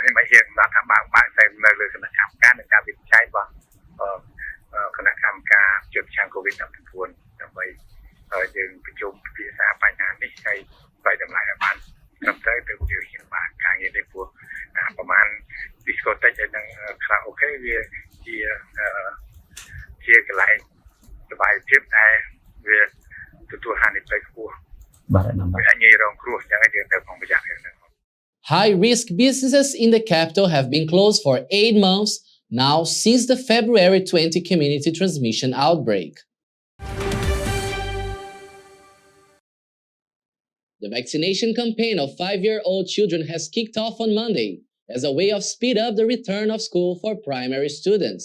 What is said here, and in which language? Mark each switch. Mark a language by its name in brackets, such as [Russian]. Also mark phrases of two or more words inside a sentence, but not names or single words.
[Khmer] ហ៊ានកំណត់ថាបើតែនៅលើគណៈកម្មការនៃការវិនិច្ឆ័យរបស់គណៈកម្មការជំនួយCOVID-19 ដើម្បីយើងប្រជុំពិភាក្សាបញ្ហានេះហើយបែរតម្លៃឲ្យបានត្រឹមត្រូវទៅជាហ៊ានបានការងារនេះព្រោះប្រហែល discotheque ហើយនឹង karaoke វាជាកន្លែងសบายភាពតែវាទទួលហានិភ័យខ្ពស់បាទវាងាយរងគ្រោះអញ្ចឹងយើងត្រូវប្រុងប្រយ័ត្នហ្នឹង [English] High-risk businesses in the capital have been closed for 8 months now since the February 20 community transmission outbreak. The vaccination campaign of 5-year-old children has kicked off on Monday as a way of speed up the return of school for primary students.